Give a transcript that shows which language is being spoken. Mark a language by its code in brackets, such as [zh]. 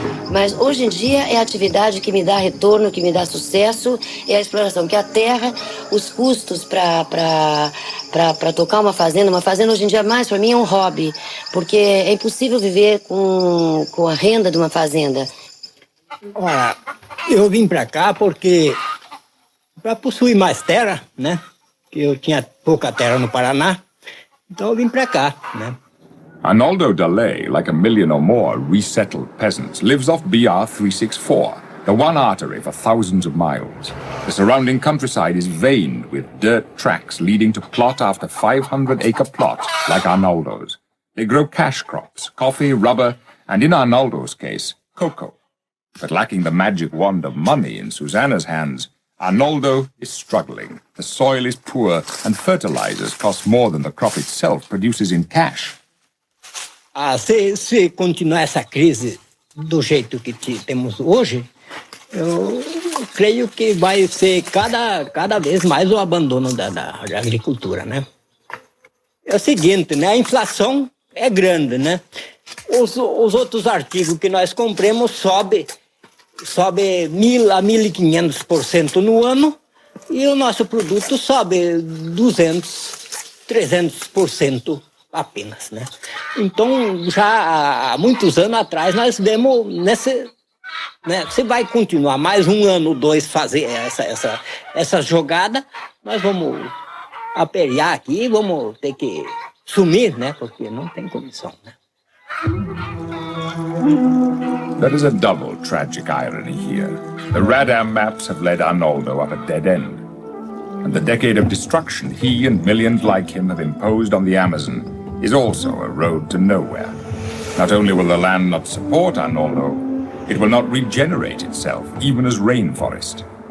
[pt] Mas hoje em dia é a atividade que me dá retorno, que me dá sucesso, é a exploração, que a terra, os custos para tocar uma fazenda hoje em dia mais para mim é um hobby, porque é impossível viver com a renda de uma fazenda. Olha, eu vim para cá porque para possuir mais terra, né? Que eu tinha pouca terra no Paraná, então eu vim para cá, né? [en] Arnaldo Daley, like a million or more resettled peasants, lives off BR 364, the one artery for thousands of miles. The surrounding countryside is veined with dirt tracks leading to plot after 500-acre plot, like Arnaldo's. They grow cash crops, coffee, rubber, and in Arnaldo's case, cocoa. But lacking the magic wand of money in Susana's hands, Arnaldo is struggling. The soil is poor, and fertilizers cost more than the crop itself produces in cash. [pt] Se continuar essa crise do jeito que temos hoje, eu creio que vai ser cada vez mais o abandono da agricultura, né? É o seguinte, né? A inflação é grande, né? Os outros artigos que nós compramos sobe 1.000 a 1.500% no ano e o nosso produto sobe 200, 300% apenas, né? Então, já há muitos anos atrás, nós demos nesse... Né, se vai continuar mais um ano ou dois fazer essa jogada, nós vamos aperrear aqui e vamos ter que sumir, né? Porque não tem condição, né? [en] There is a double tragic irony here. The Radam maps have led Arnaldo up a dead end. And the decade of destruction he and millions like him have imposed on the Amazon is also a road to nowhere. Not only will the land not support our Norlo, it will not regenerate itself, even as rainforest.